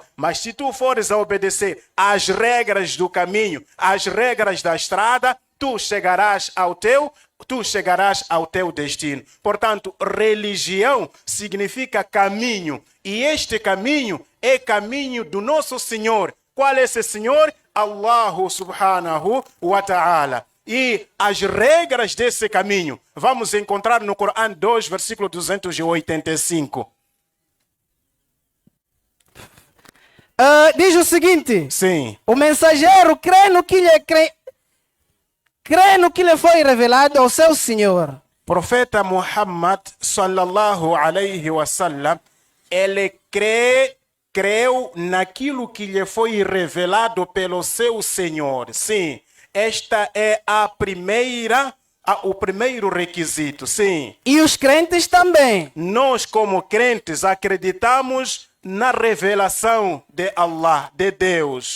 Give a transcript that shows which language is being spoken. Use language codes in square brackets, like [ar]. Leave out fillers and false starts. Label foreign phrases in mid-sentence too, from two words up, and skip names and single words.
[pt] Mas se tu fores a obedecer às regras do caminho, às regras da estrada, tu chegarás ao teu destino. Portanto, religião significa caminho. E este caminho é caminho do nosso Senhor. Qual é esse Senhor? [ar] الله سبحانه وتعالى. [pt] E as regras desse caminho vamos encontrar no Corão 2, versículo 285. Diz o seguinte. Sim. O mensageiro crê no que lhe foi revelado ao seu Senhor. [ar] Profeta Muhammad صلى الله عليه وسلم, [pt] ele creu naquilo que lhe foi revelado pelo seu Senhor. Sim. Esta é o primeiro requisito, sim. E os crentes também. Nós, como crentes, acreditamos na revelação de Allah, de Deus.